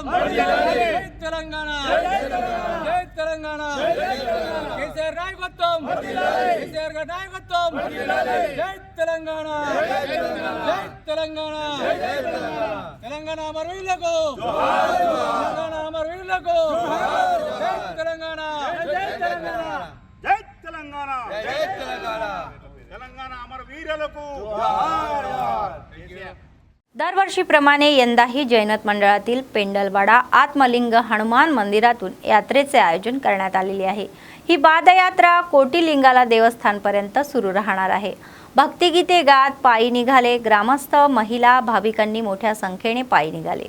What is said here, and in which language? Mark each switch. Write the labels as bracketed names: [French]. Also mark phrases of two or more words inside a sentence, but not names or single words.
[Telugu] జై తెలంగాణ జై తెలంగాణ కేసీఆర్ నాయకత్వం కేసీఆర్ గారి నాయకత్వం జై తెలంగాణ జై తెలంగాణ తెలంగాణ అమరవీరులకు తెలంగాణ అమరవీరులకు జై తెలంగాణ జై తెలంగాణ జై తెలంగాణ జై తెలంగాణ తెలంగాణ అమరవీరులకు [Marathi] दरवर्षीप्रमाणे यंदाही जैनत मंडळातील पेंडलवाडा आत्मलिंग हनुमान मंदिरातून यात्रेचे आयोजन करण्यात आलेले आहे। ही पादयात्रा कोटिलिंगाला देवस्थानपर्यंत सुरू राहणार आहे। भक्तिगीते गात पायी निघाले ग्रामस्थ, महिला, भाविकांनी मोठ्या संख्येने पायी निघाले।